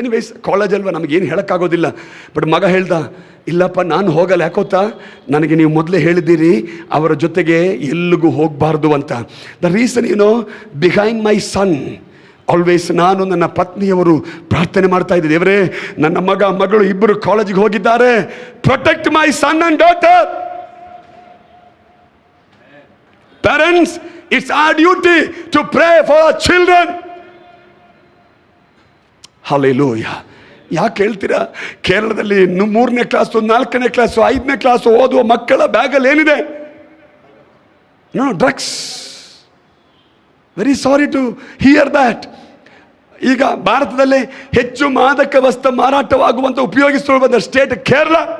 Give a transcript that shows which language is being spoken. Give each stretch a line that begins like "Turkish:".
Kannada: Anyways college ಅಲ್ವಾ, ನಮಗೇನು ಹೇಳೋಕ್ಕಾಗೋದಿಲ್ಲ. But ಮಗ ಹೇಳ್ದ, ಇಲ್ಲಪ್ಪ ನಾನು ಹೋಗಲ್ಲ, ಯಾಕೋತ್ತಾ ನನಗೆ ನೀವು ಮೊದಲೇ ಹೇಳಿದ್ದೀರಿ ಅವರ ಜೊತೆಗೆ ಎಲ್ಲಿಗೂ ಹೋಗಬಾರ್ದು ಅಂತ.
English: the reason behind my son always
Kannada: ನಾನು ನನ್ನ ಪತ್ನಿಯವರು ಪ್ರಾರ್ಥನೆ ಮಾಡ್ತಾ ಇದ್ದೆ, ದೇವರೇ ನನ್ನ ಮಗಳು ಇಬ್ಬರು ಕಾಲೇಜಿಗೆ ಹೋಗಿದ್ದಾರೆ,
English: Protect my son and daughter. Parents, it's our duty to pray for our children.
Kannada: Hallelujah. ಯಾಕೆ ಹೇಳ್ತೀರಾ? ಕೇರಳದಲ್ಲಿ 3ನೇ ಕ್ಲಾಸು 4ನೇ ಕ್ಲಾಸು 5ನೇ ಕ್ಲಾಸು ಓದುವ ಮಕ್ಕಳ ಬ್ಯಾಗಲ್ಲಿ ಏನಿದೆ?
English: Drugs. Very sorry to hear that.
Kannada: ಈಗ ಭಾರತದಲ್ಲಿ ಹೆಚ್ಚು ಮಾದಕ ವಸ್ತು ಮಾರಾಟವಾಗುವಂತ ಉಪಯೋಗಿಸುವ ಸ್ಟೇಟ್ ಕೇರಳ.